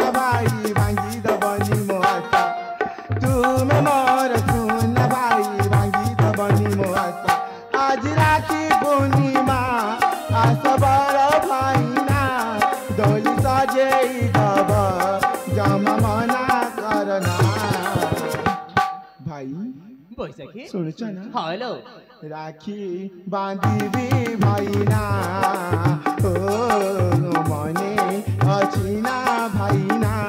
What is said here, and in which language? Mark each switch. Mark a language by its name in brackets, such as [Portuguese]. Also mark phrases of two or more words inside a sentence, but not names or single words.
[Odia] ଭାଇ ଭାଙ୍ଗି ଦବନି ମୋ ହାତ ତୁମେ ମୋର ସୁନ ଭାଇ ଭାଙ୍ଗି ଦବନି ମୋ ହାତ ଆଜି ରାକ୍ଷୀ ପୂର୍ଣ୍ଣିମା ଆସ ବଡ଼ ଭାଇନା ଦୋଳି ସଜେଇ ଦବ ଜମା ମନା କରନା ଭାଇ [Bangla] বৈশাখী শুনছ না [English] হ্যালো [Odia] ରାକ୍ଷୀ ବାନ୍ଧିବି ଭାଇନା ଓ ମନେ ଅଛି ନା ଭାଇନା